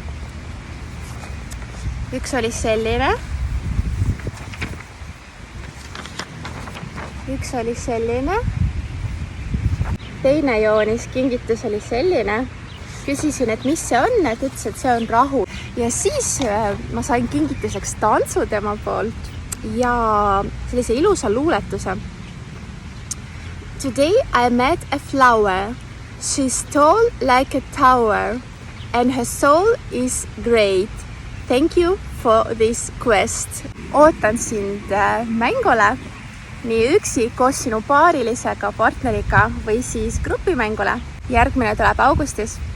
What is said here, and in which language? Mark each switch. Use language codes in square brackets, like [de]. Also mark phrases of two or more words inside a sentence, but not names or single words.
[et] Üks oli selline. Üks oli selline. Teine joonis, kingitus oli selline. Küsisin, et mis see on, et ütles, et see on rahu. Ja siis ma sain kingituseks tantsu tema poolt ja sellise ilusa luuletuse. [en] Today I met a flower. She's tall like a tower and her soul is great. Thank you for this quest. [et] Ootan sind mängule, nii üksi koos sinu paarilisega, partneriga või siis grupimängule. Järgmine tuleb augustis.